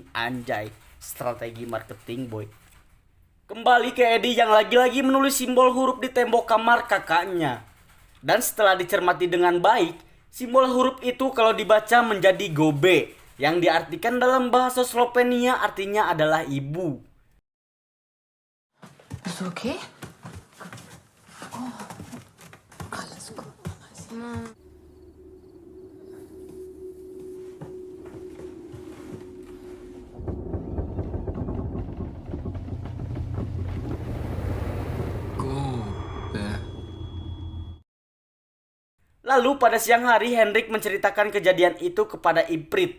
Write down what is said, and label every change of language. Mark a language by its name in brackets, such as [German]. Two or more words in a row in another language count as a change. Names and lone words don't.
[Indonesian] Anjay, strategi marketing boy. Kembali ke Eddie yang lagi-lagi menulis simbol huruf di tembok kamar kakaknya. Dan setelah dicermati dengan baik, simbol huruf itu kalau dibaca menjadi gobe, yang diartikan dalam bahasa Slovenia artinya adalah ibu. [German] Bist du okay? Oh, alles gut, Mama. Gobe. [Indonesian] Lalu pada siang hari Henrik menceritakan kejadian itu kepada Iprit.